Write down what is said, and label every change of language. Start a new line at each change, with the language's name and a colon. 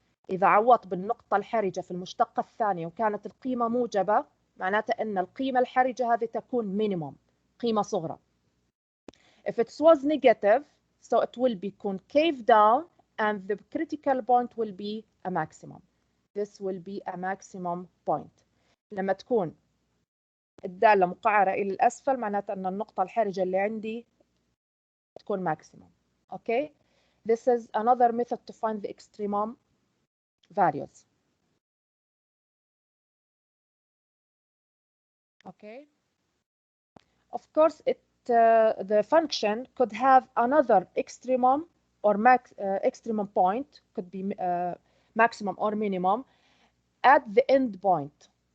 Arabic: إذا عوضت بالنقطة الحرجة في المشتقة الثانية وكانت القيمة موجبة، معناتها أن القيمة الحرجة هذه تكون minimum، قيمة صغرى.
English: If it was negative, so it will be concave down and the critical point will be a maximum. This will be a maximum point.
Arabic: لما تكون الدالة مقعرة إلى الأسفل معناتها أن النقطة الحرجة اللي عندي تكون maximum.
English: Okay, this is another method to find the extremum values. Okay, of course the function could have another extremum or extremum point, could be maximum or minimum at the end point.